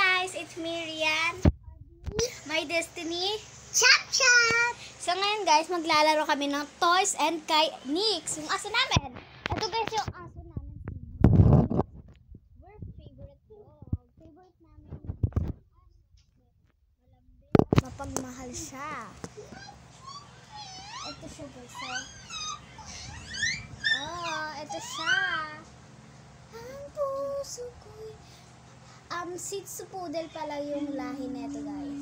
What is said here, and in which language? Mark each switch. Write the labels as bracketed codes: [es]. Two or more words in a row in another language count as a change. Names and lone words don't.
[en] guys, it's Miriam. My Destiny. Chop chop! [tl] So ngayon guys, maglalaro kami ng toys and kay Nix, yung aso namin. Ito guys yung aso namin. [en] We're favorite dog. [tl] Favorite namin. Mapagmahal siya. Ito siya guys. Ito siya. Ang puso ko'y Shih Tzu Poodle pala yung lahi neto guys.